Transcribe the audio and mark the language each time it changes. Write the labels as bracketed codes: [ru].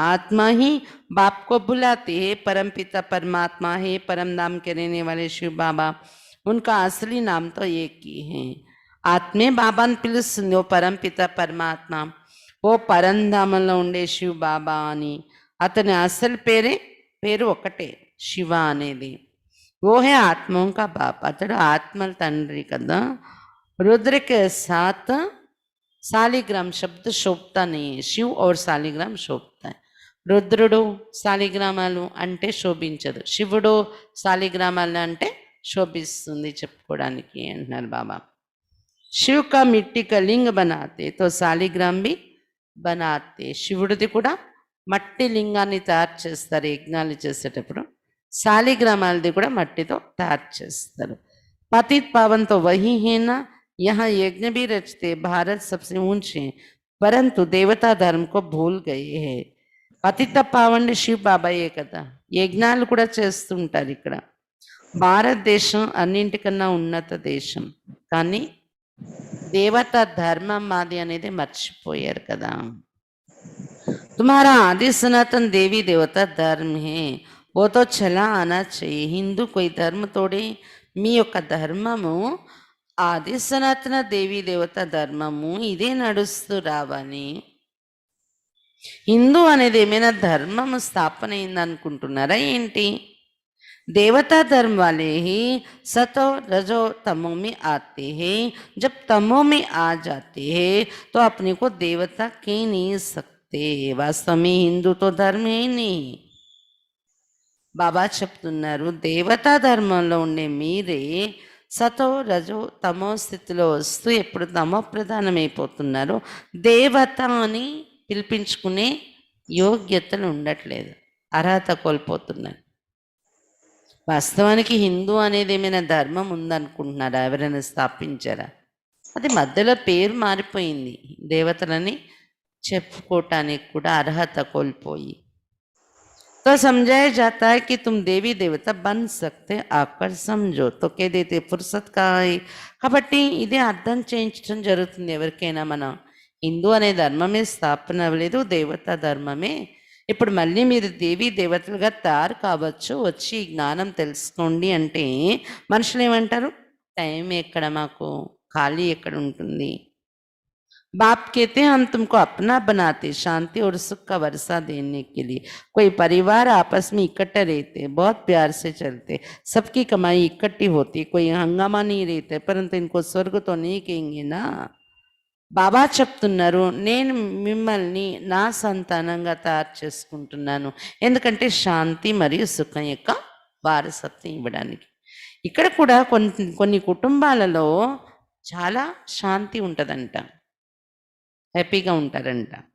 [hi] ఆత్మ హీ బాప్ కో బులాతే హే, పరం పిత పరమాత్మ హే, పరం నామ్ के रहने वाले शिव बाबा, उनका असली नाम तो एक ही है. [te] ఆత్మే బాబాని పిలుస్తుంది, ఓ పరం పిత పరమాత్మ, ఓ పరంధామంలో ఉండే శివ్ బాబా అని. అతని అసలు పేరు ఒకటే, శివ అనేది. [hi] वो है आत्माओं का बाप, [te] అతడు ఆత్మల తండ్రి కదా. [hi] रुद्र के साथ सालिग्राम शब्द शोभता नहीं है, शिव और सालिग्राम शोभता है. [te] రుద్రుడు సాలిగ్రామాలు అంటే శోభించదు, శివుడు సాలిగ్రామాలు అంటే శోభిస్తుంది చెప్పుకోవడానికి అంటున్నారు బాబా. [hi] शिव का मिट्टी का लिंग बनाते तो सालिग्राम भी बनाते. [te] శివుడిది కూడా మట్టి లింగాన్ని తయారు చేస్తారు యజ్ఞాలు చేసేటప్పుడు, సాలిగ్రామాలది కూడా మట్టితో తయారు చేస్తారు. [hi] పతిత్ పావన్ తో వహీ है ना, यहाँ यज्ञ भी रचते, भारत सबसे ऊंचे परंतु देवता धर्म को भूल गए हैं. [te] పతిత పావన్ శివ్ బాబాయే కదా, యజ్ఞాలు కూడా చేస్తుంటారు ఇక్కడ. భారతదేశం అన్నింటికన్నా ఉన్నత దేశం, కానీ దేవతా ధర్మం మాది అనేది మర్చిపోయారు కదా. [hi] तुम्हारा आदि सनातन देवी देवता धर्म है, वो तो चला आना चाहिए. हिंदू कोई धर्म तोड़े, [te] మీ యొక్క ధర్మము ఆది సనాతన దేవీ దేవత ధర్మము ఇదే నడుస్తూ రావాలి. హిందూ అనేది ఏమైనా ధర్మము స్థాపన అయింది అనుకుంటున్నారా ఏంటి? [hi] देवता धर्म वाले ही सतो रजो तमो में आते हैं. जब तमो में आ जाते हैं तो अपने को देवता कह नहीं सकते. वास्तव में हिंदू तो धर्म है नहीं. [te] బాబా చెప్తున్నారు, దేవతా ధర్మంలో ఉండే మీరే సతో రజో తమో స్థితిలో వస్తూ ఎప్పుడు తమో ప్రధానమైపోతున్నారో దేవత అని పిలిపించుకునే యోగ్యతలు ఉండట్లేదు, అర్హత కోల్పోతున్నారు. వాస్తవానికి హిందూ అనేది ఏమైనా ధర్మం ఉందనుకుంటున్నారా? ఎవరైనా స్థాపించారా? అది మధ్యలో పేరు మారిపోయింది, దేవతలని చెప్పుకోవటానికి కూడా అర్హత కోల్పోయి. [hi] तो समझाया जाता है कि तुम देवी देवता बन सकते, आकर समझो. तो कह देते फुर्सत का है. [te] కాబట్టి ఇదే అర్థం చేయించడం జరుగుతుంది ఎవరికైనా. మనం హిందూ అనే ధర్మమే స్థాపన అవ్వలేదు, దేవతా ధర్మమే. ఇప్పుడు మళ్ళీ మీరు దేవీ దేవతలుగా తయారు కావచ్చు, వచ్చి జ్ఞానం తెలుసుకోండి అంటే మనుషులు ఏమంటారు? టైం ఎక్కడ, మాకు ఖాళీ ఎక్కడ ఉంటుంది? [hi] बाप कहते हैं हम तुमको अपना बनाते, शांति और सुख का वर्षा देने के लिए. कोई परिवार आपस में इकट्ठे रहते, बहुत प्यार से चलते, सबकी कमाई इकट्ठी होती, कोई हंगामा नहीं रहते, परंतु इनको स्वर्ग तो नहीं कहेंगे ना. [te] బాబా చెప్తున్నారు, నేను మిమ్మల్ని నా సంతానంగా తయారు చేసుకుంటున్నాను, ఎందుకంటే శాంతి మరియు సుఖం యొక్క వారసత్వం ఇవ్వడానికి. ఇక్కడ కూడా కొన్ని కుటుంబాలలో చాలా శాంతి ఉంటుందంట, హ్యాపీగా ఉంటారంట.